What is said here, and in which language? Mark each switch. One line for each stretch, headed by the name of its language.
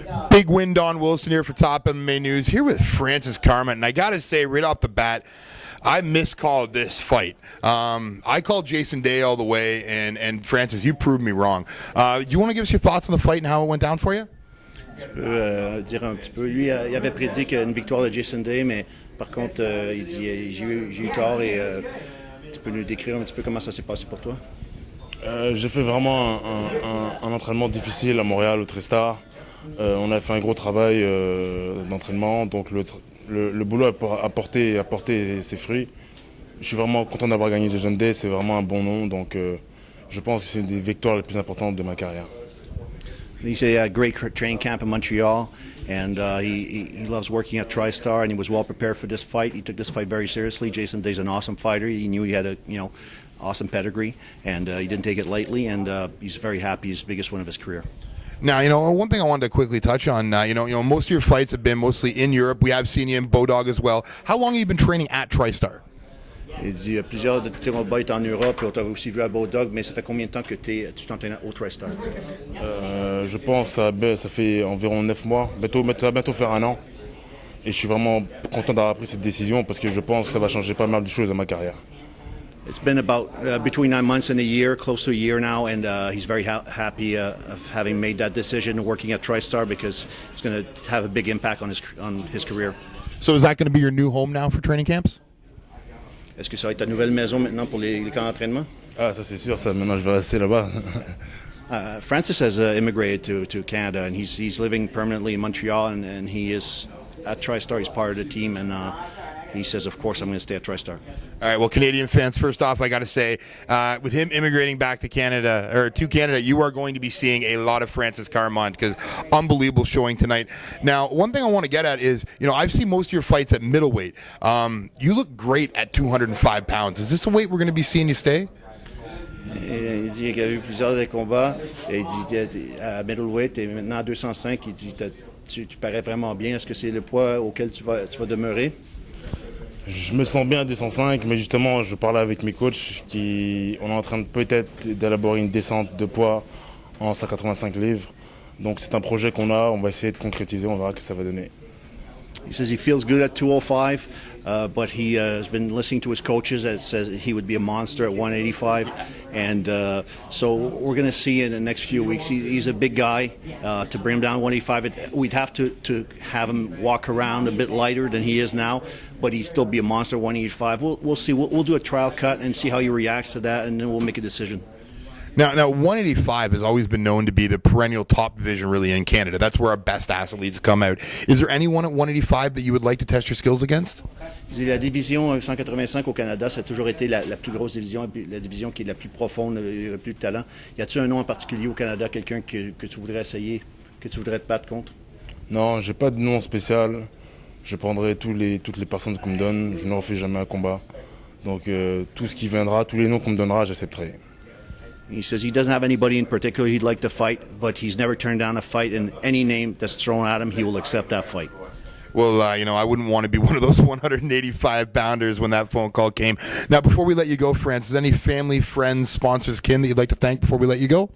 English: Big win, Don Wilson here for Top MMA News, here with Francis Carmont. And I got to say, right off the bat, I miscalled this fight. I called Jason Day all the way, and Francis, you proved me wrong. Do you want to give us your thoughts on the fight and how it went down for you?
French: Tu peux dire un petit peu. Lui, il avait prédit une victoire de Jason Day, mais par contre, il dit j'ai eu tort et tu peux nous décrire un petit peu comment ça s'est passé pour toi? J'ai fait vraiment un entraînement difficile à Montréal, au Tristar. On a fait un gros travail d'entraînement, donc le boulot a porté ses fruits. Je suis vraiment content d'avoir gagné Jason Day, c'est vraiment un bon nom, donc je pense que c'est une des victoires les plus importantes de ma carrière.
English: He's a great training camp in Montreal, and he loves working at TriStar, and he was well prepared for this fight. He took this fight very seriously. Jason Day's an awesome fighter. He knew he had a awesome pedigree, and he didn't take it lightly. And he's very happy. It's the biggest win of his career. Now, one thing I wanted to quickly touch on, most of your fights have been mostly in Europe. We have seen you in Bodog as well. How long have you been training at TriStar?
French: Il dit plusieurs de tes combats étaient en Europe, on t'a aussi vu à Bodog, mais ça fait combien de temps que tu t'entraînes au TriStar? Je pense que ça fait environ 9 mois, ça va bientôt faire un an. Et je suis vraiment content d'avoir pris cette décision parce que je pense que ça va changer pas mal de choses dans ma carrière.
English: It's been about between 9 months and a year, close to a year now, and he's very happy of having made that decision, working at TriStar, because it's going to have a big impact on his career. So is that going to be your new home now for training camps?
French: Est-ce que ça va être ta nouvelle maison maintenant pour les camps d'entraînement? Ah, ça c'est sûr, ça. Maintenant je vais rester là-bas.
English: Francis has immigrated to Canada, and he's living permanently in Montreal, and he is at TriStar. He's part of the team, and he says, of course, I'm going to stay at TriStar. All right, well, Canadian fans, first off, I got to say, with him immigrating back to Canada, you are going to be seeing a lot of Francis Carmont because unbelievable showing tonight. Now, one thing I want to get at is, I've seen most of your fights at middleweight. You look great at 205 pounds. Is this a weight we're going to be seeing you stay?
French: Il dit qu'il a eu plusieurs des combats. Il dit à middleweight et maintenant à 205. Il dit tu parais vraiment bien. Est-ce que c'est le poids auquel tu vas demeurer? Je me sens bien à 205, mais justement, je parlais avec mes coachs on est en train peut-être d'élaborer une descente de poids en 185 livres. Donc c'est un projet qu'on a, on va essayer de concrétiser, on verra ce que ça va donner.
English: He says he feels good at 205, but he has been listening to his coaches that says he would be a monster at 185. And so we're going to see in the next few weeks. He's a big guy. To bring him down 185, we'd have to have him walk around a bit lighter than he is now, but he'd still be a monster at 185. We'll see. We'll do a trial cut and see how he reacts to that, and then we'll make a decision. Now, 185 has always been known to be the perennial top division really in Canada. That's where our best athletes come out. Is there anyone at 185 that you would like to test your skills against?
French: La division 185 au Canada, ça a toujours été la plus grosse division, la division qui est la plus profonde, le plus de talent. Y a-t-il un nom en particulier au Canada, quelqu'un que tu voudrais essayer, que tu voudrais te battre contre? Non, j'ai pas de nom spécial. Je prendrai toutes les personnes qu'on me donne. Je ne refuse jamais un combat. Donc tout ce qui viendra, tous les noms qu'on me donnera, j'accepterai.
English: He says he doesn't have anybody in particular he'd like to fight, but he's never turned down a fight, and any name that's thrown at him, he will accept that fight. Well, I wouldn't want to be one of those 185-pounders when that phone call came. Now, before we let you go, Francis, any family, friends, sponsors, kin that you'd like to thank before we let you go?